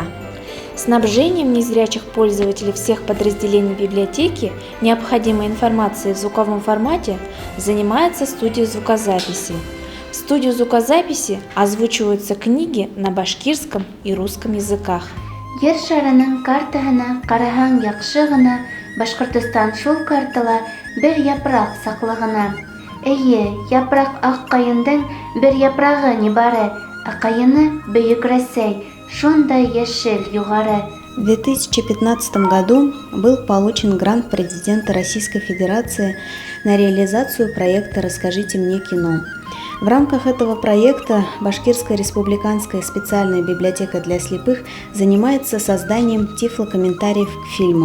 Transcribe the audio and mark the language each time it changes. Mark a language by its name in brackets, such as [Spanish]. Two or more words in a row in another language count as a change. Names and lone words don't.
[Russian] Снабжением незрячих пользователей всех подразделений библиотеки необходимой информацией в звуковом формате занимается студия звукозаписи. В студию звукозаписи озвучиваются книги на башкирском и русском языках. [Bashkir] Ер шарының картаһына караһаң яҡшы ғына, Башкортостан шул картала бер япраҡ саҡлығына. Эйе, япраҡ аҡ ҡайындың бер япрағы не бары, ә ҡайыны Бөйөк Рәсәй, шундай йәшел юғары. [Russian] В 2015 году был получен грант президента Российской Федерации на реализацию проекта «Расскажите мне кино». В рамках этого проекта Башкирская республиканская специальная библиотека для слепых занимается созданием тифлокомментариев к фильмам.